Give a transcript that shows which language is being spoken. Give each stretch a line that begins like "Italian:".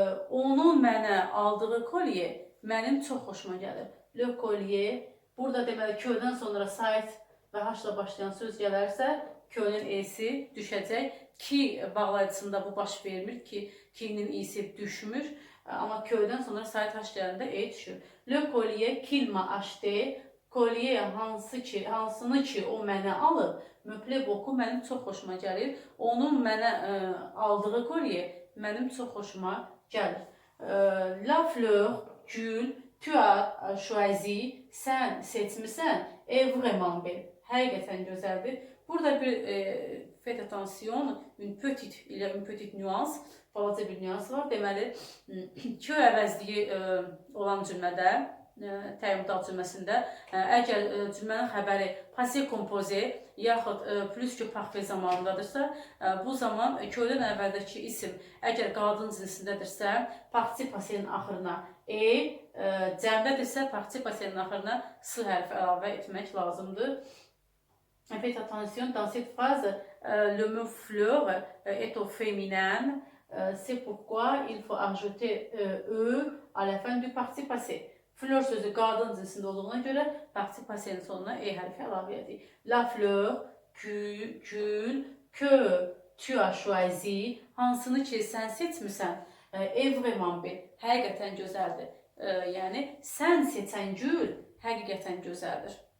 Azerbaijani: Onun mənə aldığı kolye mənim çox xoşuma gəlir. Le collier, burada deməli ködən sonra sait və h-la başlayan söz gələrsə, könün e'si düşəcək. Ki bağlayıcısında bu baş vermir ki, ki'nin i'si düşmür. Ama ködən sonra sait h gələndə e düşür.
French: Le collier qu'il m'a acheté,
Azerbaijani: collier hansını ki o mənə alıb,
French: me plaît beaucoup,
Azerbaijani: mənim çox xoşuma gəlir. Onun mənə aldığı kolye mənim çox xoşuma gəlir.
French: La fleur, gül, tu as choisi,
Azerbaijani: sən seçmisən,
French: est vraiment belle.
Azerbaijani: Həqiqətən gözəldir. Burada bir
French: faites attention, il y a une petite nuance,
Azerbaijani: balaca bir nüans var. Deməli, que əvəzliyi olan cümlədə, təyin-müdal cümləsində, əgər cümlənin xəbəri passé composé yaxud plus que parfait zamanındadırsa, bu zaman ködən əvvəldəki isim əgər qadın cinsindədirsə, participe passé-nin axırına cəmdədirsə, participe passé-nin axırına s hərfi əlavə etmək lazımdır.
French: Faites attention, dans cette phrase, le mot fleur est au féminin. C'est pourquoi il faut ajouter e à la fin du participe passé.
Azerbaijani: Fleur sözü qadın cinsində olduğuna görə participe passé-nin sonuna e hərfi əlavə edirik.
French: La fleur, gül, que tu as choisi,
Azerbaijani: hansını ki sən seçmisən,
French: est vraiment belle,
Azerbaijani: həqiqətən gözəldir. Yəni, sən seçən gül həqiqətən gözəldir.